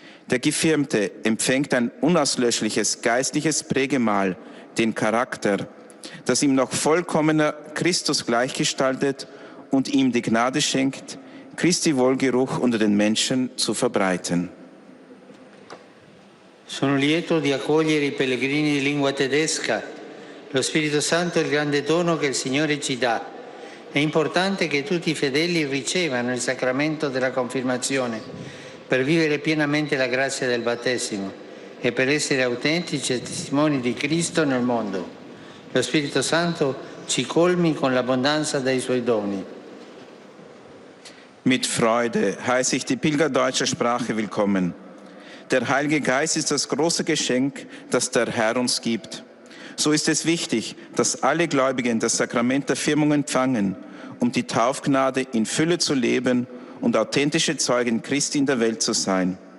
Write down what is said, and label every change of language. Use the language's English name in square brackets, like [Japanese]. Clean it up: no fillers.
[German] Der Gefirmte empfängt ein unauslöschliches geistliches Prägemal, den Charakter, das ihm noch vollkommener Christus gleichgestaltet und ihm die Gnade schenkt, Christi Wohlgeruch unter den Menschen zu verbreiten. [Italian] Sono lieto di accogliere i pellegrini di lingua tedesca. Lo Spirito Santo è il grande dono che il Signore ci dà. È importante che tutti i fedeli ricevano il sacramento della confermazione per vivere pienamente la grazia del battesimo e per essere autentici testimoni di Cristo nel mondo. Lo Spirito Santo ci colmi con l'abbondanza dei suoi doni. [German] Mit Freude heiße ich die Pilger deutscher Sprache willkommen. Der Heilige Geist ist das große Geschenk, das der Herr uns gibt. So ist es wichtig, dass alle Gläubigen das Sakrament der Firmung empfangen, um die Taufgnade in Fülle zu leben und authentische Zeugen Christi in der Welt zu sein.